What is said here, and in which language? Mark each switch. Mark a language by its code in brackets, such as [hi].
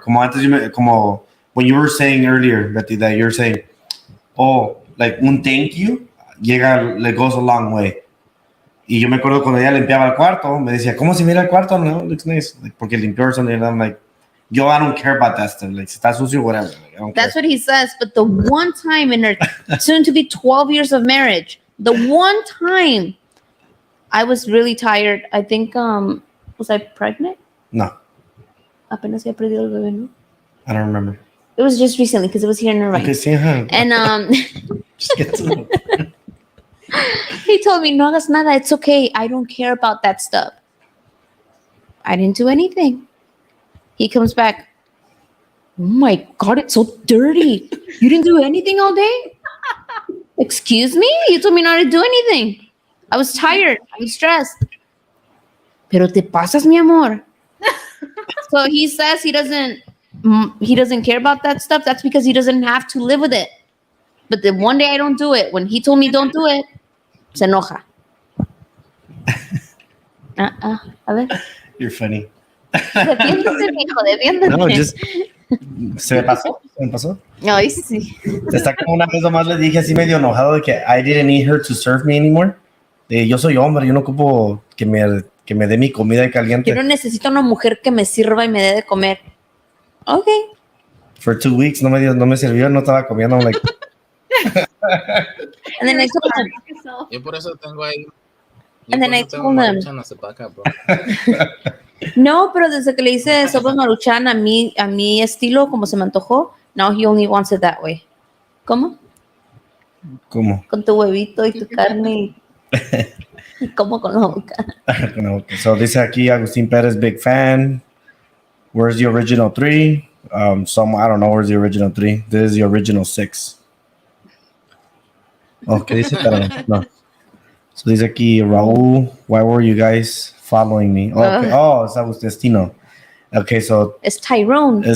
[es] Como antes como [en] when you were saying earlier, Betty, that you're saying, oh, like un thank you like goes a long way. [es] Y yo me acuerdo cuando ella limpiaba el cuarto, me decía, ¿cómo se mira el cuarto? [en] No, it looks nice. Like, [es] porque limpió [en] or something. And I'm like, yo, I don't care about that stuff. Like, [es] si está sucio, [en] whatever. Like, I don't That's care. what he says. But the one time in her soon to be 12 years of marriage, the one time I was really tired. I think, was I pregnant? No, [es] Apenas había perdido el bebé, ¿no? [en] I don't remember. It was just recently because it was here in Irvine. [es] Okay, sí, ajá. [en] And Just get to it. he told me, [es] no hagas nada. [en] It's okay. I don't care about that stuff. I didn't do anything. He comes back. Oh my God, it's so dirty. You didn't do anything all day? Excuse me? You told me not to do anything. I was tired. I was stressed. [es] Pero te pasas, mi amor. [en] So he says he doesn't care about that stuff. That's because he doesn't have to live with it. But the one day I don't do it, when he told me don't do it, [es] se enoja. A ver. [en] You're funny. [es] Defiéndete, mijo, defiéndete. No, just se me pasó. Ay, sí. Está como una vez nomás le dije así medio enojado de que [en] I didn't need her to serve me anymore. [es] Yo soy hombre, yo no ocupo que me dé mi comida caliente. Yo no necesito una mujer que me sirva y me dé de comer. [en] Ok. For 2 weeks [es] no me sirvió, no estaba comiendo. [en] I'm like, And then I told him. [es] Yo por eso tengo ahí. [en] And then I told him. [es] No, pero desde que le hice sopa maruchan a mi estilo, como se me antojó, [en] now he only wants it that way. [es] ¿Cómo? ¿Cómo? Con tu huevito y tu carne y como con la boca. So dice aquí Agustín Pérez, [en] big fan. Where's the original 3? I don't know where's the original 3. This is the original 6. [es] Okay, dice, pero no. So dice aquí Raúl, [en] why were you guys following me? Okay. Oh, it's Agustino. Okay, so It's Tyrone.